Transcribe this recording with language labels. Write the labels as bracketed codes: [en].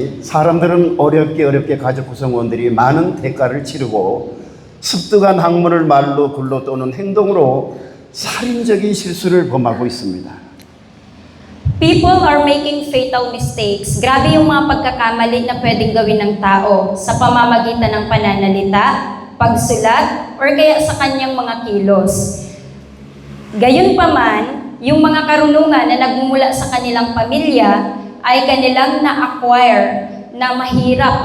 [ko] 사람들은 어렵게 가족 구성원들이 많은 대가를 치르고 습득한 학문을 말로 글로 또는 행동으로 살인적인 실수를 범하고 있습니다. [en] People are making fatal mistakes. [tl] Grabe yung mga pagkakamali na pwedeng gawin ng tao sa pamamagitan ng pananalita, pagsulat, or kaya sa kanyang mga kilos. Gayunpaman, yung mga karunungan na nagmumula sa kanilang pamilya ay kanilang na-acquire na mahirap.